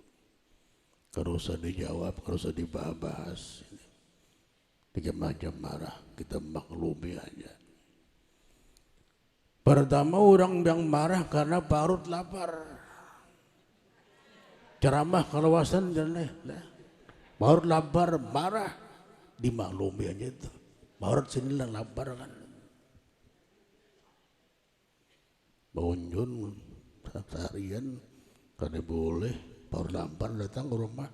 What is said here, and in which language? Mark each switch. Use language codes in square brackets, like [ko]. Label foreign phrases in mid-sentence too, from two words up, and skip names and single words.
[bjn] Kalau usah dijawab, kalau usah dibahas. [id] 3 macam marah kita maklumi aja. [bjn] Pertama, orang yang marah karena parut lapar. Ceramah kalawasan dan parut lapar, marah, dimaklumi aja itu. Parut sini lah lapar kan. Bangun seharian karena boleh parut lapar datang ke rumah.